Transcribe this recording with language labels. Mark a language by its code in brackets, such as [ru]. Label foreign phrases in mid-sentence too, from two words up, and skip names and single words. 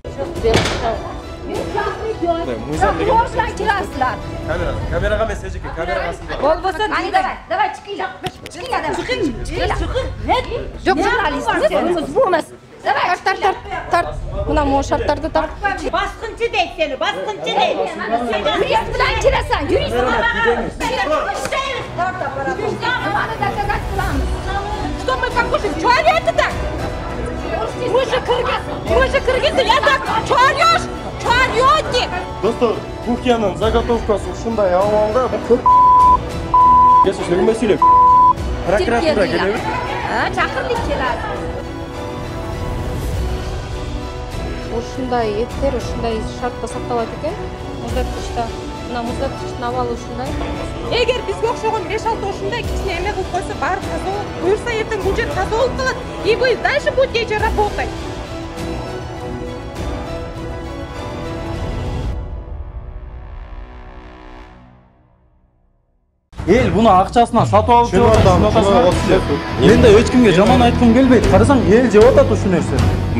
[ky] Камерага эмес, эжеке, камерага сызба. Болбосо, давай чыкыйла. Чыкыйла. Жок, журналист. Бу эмес. Давай, тарт. Мына могу шарттарды тарт. Баскынчы дейт сени, баскынчы дейт. Юрист менен келесиң, юрист. [ru] Что мы как будем? Что орёте так? Мы же кыргызы, я так. Что орёшь? Что орёте? [ky] Достор, кухнянын заготовкасы ушундай абалда. Кесип сөйлөмөй сүйлөп. Прокуратура келеби? Чакыр дейт келат. Ушундай эттер ушундай шартта сакталат экен. Муздаткычта, мына муздаткычтын абалы ушундай. Эгер бизге окшогон 5-6 ушундай кичине эме кылып койсо, баары таза болот. Буюрса эртең бул жер таза болуп калат. [ru] И вы дальше будете работать. [ky] Эл буну акчасына сатып алып жеп атат. Мен да эч кимге жаман айткым келбейт. Карасаң, эл жеп атат ушул нерсени.